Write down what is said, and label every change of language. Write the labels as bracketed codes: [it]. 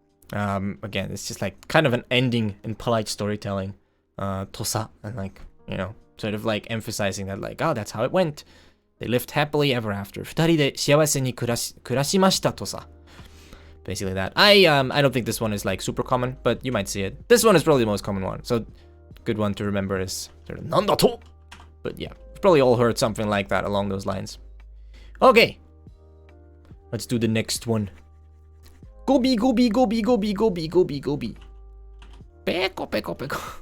[en] Again, it's just like kind of an ending in polite storytelling. とさ, and like, you know, sort of like emphasizing that like, oh, that's how it went. They lived happily ever after. [ja] 二人で幸せに暮らしましたとさ. [en] Basically that. I don't think this one is like super common, but you might see it. This one is probably the most common one. So good one to remember is sort of nandato. But yeah, you've probably all heard something like that along those lines. Okay. Let's do the next one. Gobi, gobi, gobi, gobi, gobi, gobi, gobi. Peko, peko, peko.